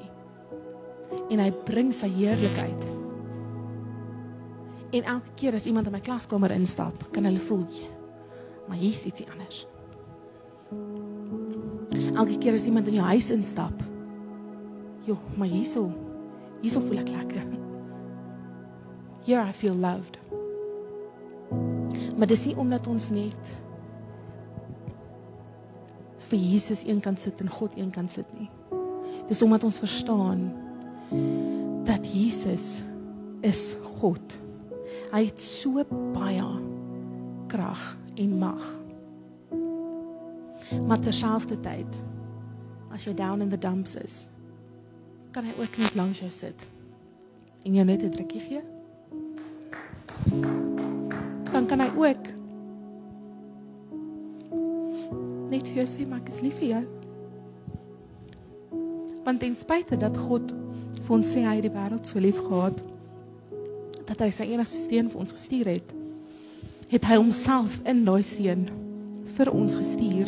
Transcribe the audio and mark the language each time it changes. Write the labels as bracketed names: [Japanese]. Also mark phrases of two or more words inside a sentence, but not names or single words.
[Afrikaans] En hy bring sy heerlikheid. En elke keer as iemand in my klaskamer instap, kan hulle voel, maar hier is ietsie anders. Elke keer as iemand in jou huis instap, maar hierso voel ek lekker. [English] Here I feel loved. [Afrikaans] Maar dis nie omdat ons net vir Jesus een kan sit en God een kan sit nie. Dis omdat ons verstaan dat Jesus is God. Hy het so baie krag en mag. Maar terselfdertyd, as jy [English] down in the dumps [Afrikaans] is, kan hy ook net langs jou sit en jou net 'n drukkie gee. Dan kan hy ook net vir jou sê, maar ek is lief vir jou. Want ten spyte dat God vir ons sê, hy het die wêreld so lief gehad, dat hy sy enigste seun vir ons gestuur het, het hy homself in daai seun vir ons gestuur.